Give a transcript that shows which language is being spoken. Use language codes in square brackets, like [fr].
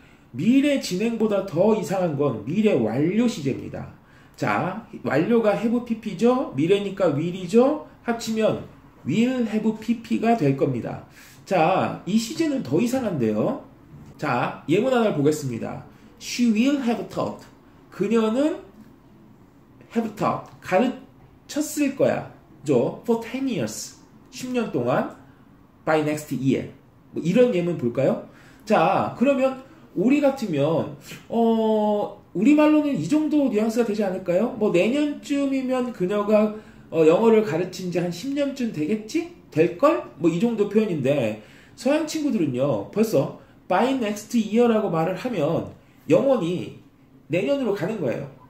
[ko] 미래 진행보다 더 이상한 건 미래 완료 시제입니다. 자, 완료가 have pp죠. 미래니까 will이죠. 합치면 will have pp가 될 겁니다. 자, 이 시제는 더 이상한데요. 자, 예문 하나를 보겠습니다. [en] She will have taught. [ko] 그녀는 [en] have taught. [ko] 가르쳤을 거야. [en] for 10 years. [ko] 10년 동안 [en] by next year. [ko] 뭐 이런 예문 볼까요? 자, 그러면 우리 같으면 우리말로는 이 정도 뉘앙스가 되지 않을까요? 뭐 내년쯤이면 그녀가 영어를 가르친 지 한 10년쯤 되겠지? 될걸? 뭐 이 정도 표현인데 서양 친구들은요 벌써 [en] by next year [ko] 라고 말을 하면 영원히 내년으로 가는 거예요.